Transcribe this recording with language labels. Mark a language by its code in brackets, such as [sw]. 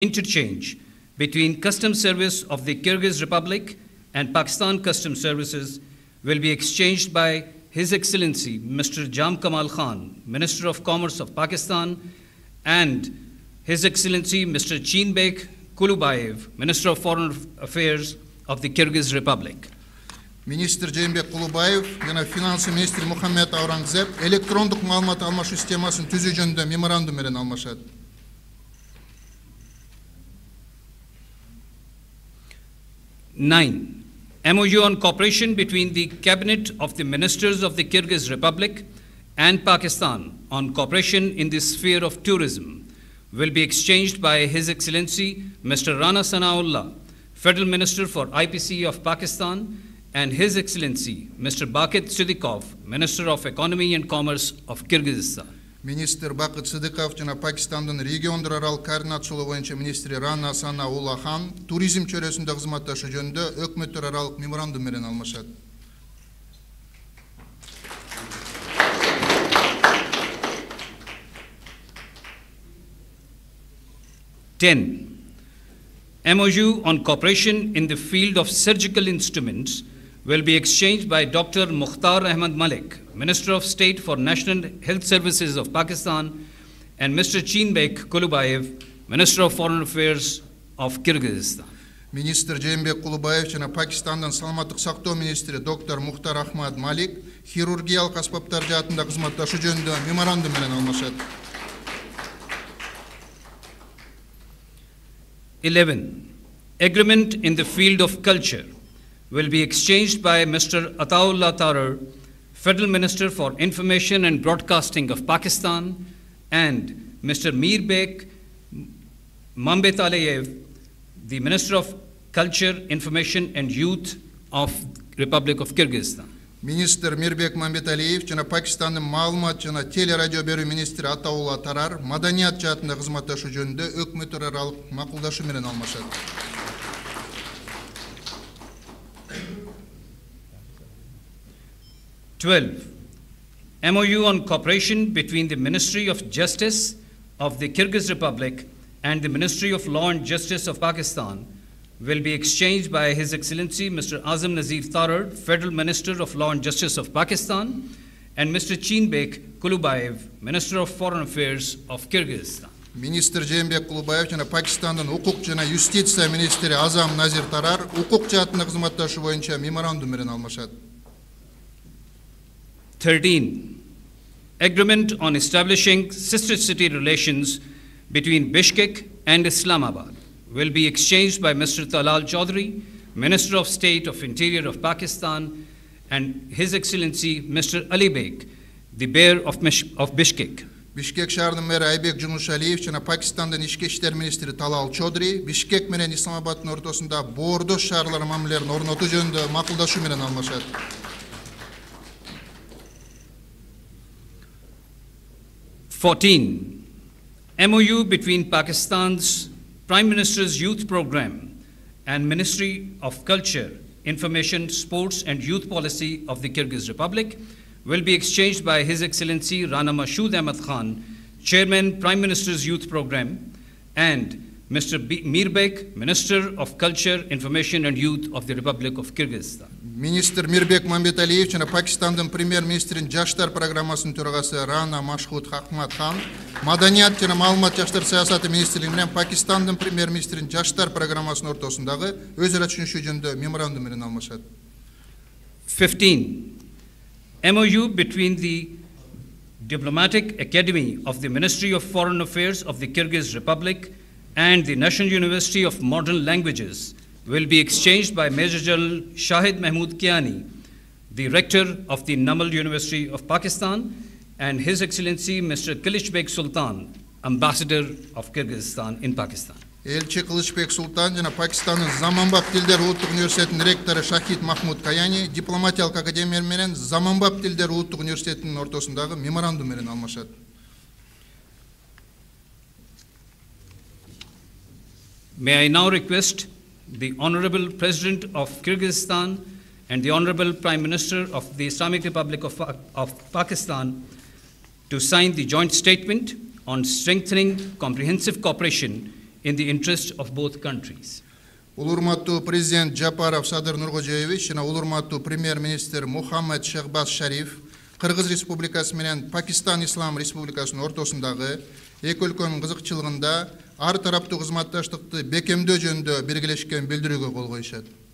[en] interchange between Customs Service of the Kyrgyz Republic and Pakistan Customs Services will be exchanged by His Excellency Mr. Jam Kamal Khan, Minister of Commerce of Pakistan, and His Excellency Mr. Chinbek Kulubayev, Minister of Foreign Affairs of the Kyrgyz Republic. [ky] Министр Cemбек Кулубаев жана финансы министри Мухаммед Аурангзеб электрондук маалымат алмашуу системасын түзүү жөнүндө меморандум менен алмашат. [en] 9. MOU on cooperation between the Cabinet of the Ministers of the Kyrgyz Republic and Pakistan on cooperation in the sphere of tourism will be exchanged by His Excellency Mr. Rana Sanaullah, Federal Minister for IPC of Pakistan, and His Excellency Mr. Bakit Siddiqov, Minister of Economy and Commerce of Kyrgyzstan. [ky] Министр Бакыт Сыдыков жана Пакистандын региондор аралык координациялоо боюнча министри Рана Санаулла хан туризм чөйрөсүндө кызматташуу жөнүндө өкмөттөр аралык меморандум менен алмашат. [en] MOU on cooperation in the field of surgical instruments will be exchanged by Dr. Mukhtar Ahmad Malik, Minister of State for National Health Services of Pakistan, and Mr. Chinbek Kulubayev, Minister of Foreign Affairs of Kyrgyzstan. [ky] Министр Cemбек Кулубаев жана Пакистандын саламаттык сактоо министри доктор Мухтар Ахмад Малик хирургиялык аспаптар жаатында кызматташуу жөнүндө меморандум менен алмашат. [en] 11. Agreement in the field of culture will be exchanged by Mr. Ataullah Tarar, Federal Minister for Information and Broadcasting of Pakistan, and Mr. Mirbek Mambetaleyev, the Minister of Culture, Information and Youth of Republic of Kyrgyzstan. [ky] Министр Мирбек Мамбеталиев жана Пакистандын маалымат жана телерадио берүү министри Атаулла Тарар маданият жаатында кызматташуу жөнүндө өкмөттөр аралык макулдашуу менен алмашат. [en] 12. MOU on cooperation between the Ministry of Justice of the Kyrgyz Republic and the Ministry of Law and Justice of Pakistan will be exchanged by His Excellency Mr. Azam Nazir Tarar, Federal Minister of Law and Justice of Pakistan, and Mr. Chinbek Kulubayev, Minister of Foreign Affairs of Kyrgyzstan. [ky] Министр Cemбек Кулубаев жана Пакистандын укук жана юстиция министри Азам Назир Тарар укук жаатында кызматташуу боюнча меморандум менен алмашат. [en] 13. Agreement on establishing sister city relations between Bishkek and Islamabad will be exchanged by Mr. Talal Chaudhry, Minister of State of Interior of Pakistan, and His Excellency Mr. Ali Beg, the Mayor of Bishkek. [ky] Бишкек шаарынын мэри Айбек Жумушалиев жана Пакистандын ички иштер министри Талал Чодри Бишкек менен Исламабаддын ортосунда боордош шаарлар мамилелерин орнотуу жөнүндө макулдашуу менен алмашат. [en] 14. MOU between Pakistan's Prime Minister's Youth Program and Ministry of Culture, Information, Sports and Youth Policy of the Kyrgyz Republic will be exchanged by His Excellency Rana Mashood Ahmad Khan, Chairman, Prime Minister's Youth Program, and Mr. Mirbek, Minister of Culture, Information and Youth of the Republic of Kyrgyzstan. [ky] Министр Мирбек Мамбеталиев жана Пакистандын премьер-министринин жаштар программасынын төрагасы Рана Машхуд Ахмад Хан, Маданият жана маалымат жаштар саясаты министрлиги менен Пакистандын премьер-министринин жаштар программасынын ортосундагы өз ара түшүнүшүү жөнүндө меморандум менен алмашат. [en] 15. MOU between the Diplomatic Academy of the Ministry of Foreign Affairs of the Kyrgyz Republic and the National University of Modern Languages will be exchanged by Major General Shahid Mahmood Kiani, the Rector of the Namal University of Pakistan, and His Excellency Mr. Kılıçbek Sultan, Ambassador of Kyrgyzstan in Pakistan. [ky] Элчи Кылычбек Султан жана Пакистандын Заманбап тилдер улуттук университетинин ректору Шахид Махмуд Каяни дипломатиялык академия менен Заманбап тилдер улуттук университетинин ортосундагы меморандум менен алмашат. [en] May I now request the Honorable President of Kyrgyzstan and the Honorable Prime Minister of the Islamic Republic of Pakistan to sign the joint statement on strengthening comprehensive cooperation in the interest of both countries. [ky] Улурматтуу президент Жапаров Садыр Нуркожоевич жана улурматтуу премьер-министр Мухаммед Шехбаз Шариф Кыргыз Республикасы менен Пакистан Ислам Республикасынын ортосундагы эки өлкөнүн кызыкчылыгында ар тараптуу кызматташтыкты бекемдөө жөнүндө белгилешкен билдирүүгө кол коюшат.